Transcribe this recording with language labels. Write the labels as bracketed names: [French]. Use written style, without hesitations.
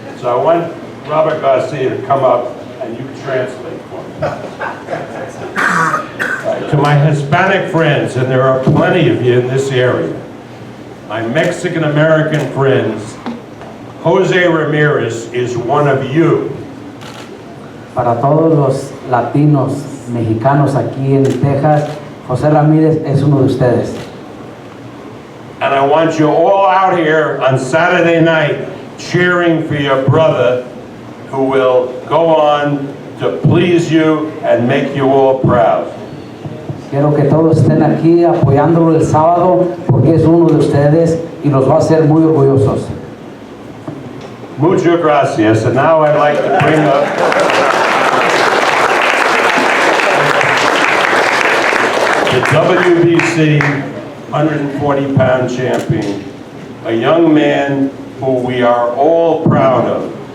[English] So I want Robert Garcia to come up and you can translate for me. To my Hispanic friends, and there are plenty of you in this area, my Mexican-American friends, Jose Ramirez is one of you. [Spanish] Para todos los latinos, mexicanos aquí en Texas, José Ramírez es uno de ustedes. [English] And I want you all out here on Saturday night cheering for your brother who will go on to please you and make you all proud. [Spanish] Quiero que todos estén aquí apoyándolo el sábado porque es uno de ustedes y los va a hacer muy orgullosos. Muchas gracias. [English] And now I'd like to bring up the WBC 140-pound champion, a young man who we are all proud of.